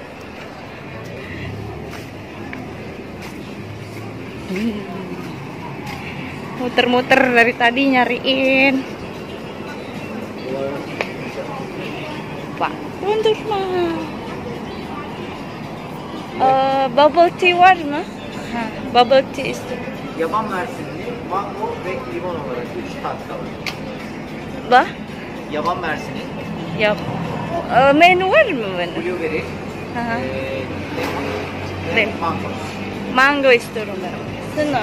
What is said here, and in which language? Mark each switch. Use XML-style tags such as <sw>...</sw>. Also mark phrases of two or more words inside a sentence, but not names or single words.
<id>Muter-muter dari tadi nyariin. Pak, untuk mah.</id> <en>Bubble tea</en> <tr>var mı? Ha,</tr> <en>bubble tea</en> <tr>istiyorum. Yaban mersinli, mango ve limon olarak 3 tat var. Bah? Yaban mersini, Ya. Menü var mı benim? blueberry, Aha.</tr> <en>lemon, mango.</en> <tr>Mango istiyorum ben. Sana.</tr>